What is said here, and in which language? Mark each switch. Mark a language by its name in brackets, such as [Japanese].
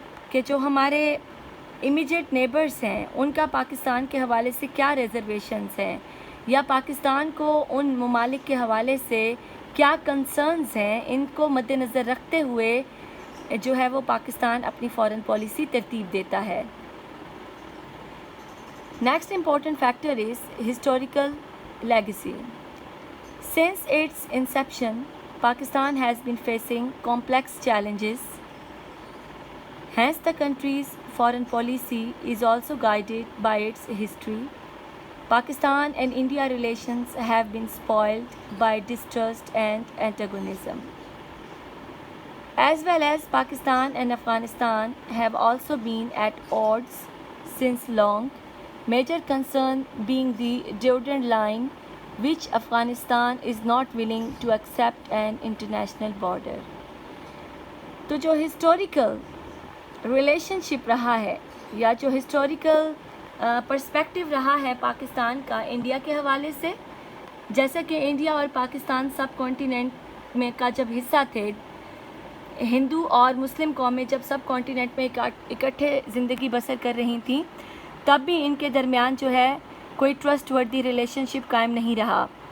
[Urdu] کہ جو ہمارے امیجیٹ نیبرز ہیں ان کا پاکستان کے حوالے سے کیا ریزرویشنز ہیں، یا پاکستان کو ان ممالک کے حوالے سے کیا کنسرنز ہیں، ان کو مد نظر رکھتے ہوئے جو ہے وہ پاکستان اپنی فارن پالیسی ترتیب دیتا ہے۔ [English] Next important factor is historical legacy. Since its inception, Pakistan has been facing complex challenges. Hence, the country's foreign policy is also guided by its history. Pakistan and India relations have been spoiled by distrust and antagonism. As well as Pakistan and Afghanistan have also been at odds since long. Major concern being the Durand Line, which Afghanistan is not willing to accept an international border. [Urdu] تو جو historical relation شپ رہا ہے یا جو historical perspective رہا ہے پاکستان کا India کے حوالے سے، جیسا کہ انڈیا اور پاکستان سب کانٹیننٹ میں کا جب حصہ تھے، ہندو اور مسلم قومیں جب سب کانٹیننٹ میں اکٹھے زندگی بسر کر رہی تھیں، تب بھی ان کے درمیان جو ہے کوئی ٹرسٹ وردی ریلیشن شپ قائم نہیں رہا۔